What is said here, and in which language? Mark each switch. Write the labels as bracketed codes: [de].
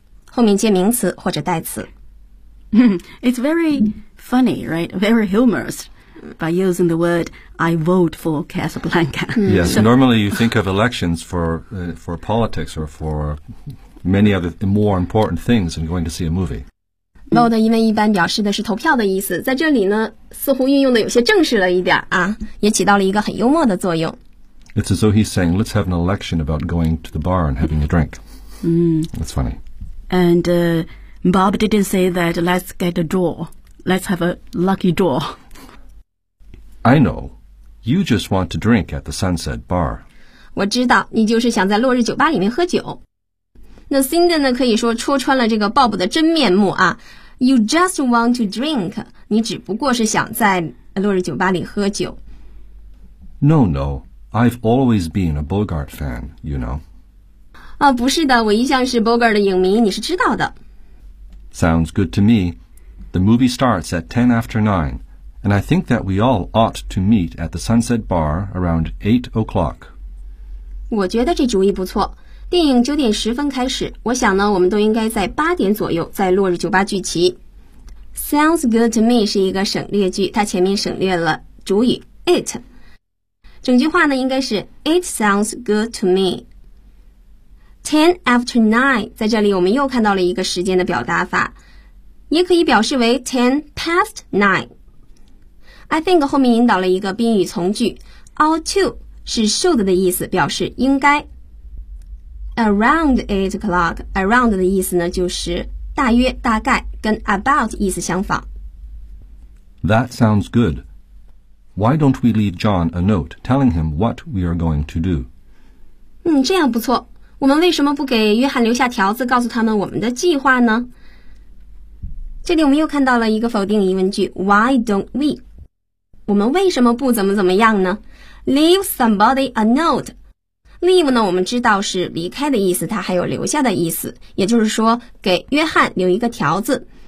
[zh] 后面接名词或者代词。 [en] It's very funny, right? Very humorous by using the word I vote for Casablanca. Yes, normally you think of elections for politics or for many other more important things than going to see a movie. [zh] Vote 因为一般表示的是投票的意思，在这里呢似乎运用的有些正式了一点啊，也起到了一个很幽默的作用。 [en] It's as though he's saying, let's have an election about going to the bar and having a drink. That's funny. And、Bob didn't say that let's get a draw. Let's have a lucky draw. I know. You just want to drink at the Sunset Bar. [zh] 我知道，你就是想在落日酒吧里面喝酒。那 Cindy 呢，可以说戳穿了这个 Bob 的真面目啊。 [en] You just want to drink. [zh] 你只不过是想在落日酒吧里喝酒。 [en] No, no. I've always been a Bogart fan, you know. [zh] 啊，不是的，我一向是 Bogart 的影迷，你是知道的。 [en] Sounds good to me. The movie starts at 9:10. And I think that we all ought to meet at the Sunset Bar around 8:00. [zh] 我觉得这主意不错。电影9:10开始，我想呢，我们都应该在8左右在落日酒吧聚齐。 [en] Sounds good to me [zh] 是一个省略句，它前面省略了主语 it。整句话呢，应该是 [en] It sounds good to me. [zh] 10:09，在这里我们又看到了一个时间的表达法，也可以表示为 10:09。 [en] I think [zh] 后面引导了一个宾语从句 ought to 是 should 的意思，表示应该。 [en] Around 8:00 [zh] around 的意思呢，就是大约大概，跟 about 意思相仿。 [en] That sounds good. Why don't we leave John a note telling him what we are going to do? [zh] 这样不错。我们为什么不给约翰留下条子告诉他们我们的计划呢？这里我们又看到了一个否定疑问句 [en] Why don't we? [zh] 我们为什么不怎么怎么样呢 ? [en] Leave somebody a note. [zh] Leave 呢，我们知道是离开的意思，它还有留下的意思，也就是说给约翰留一个条子。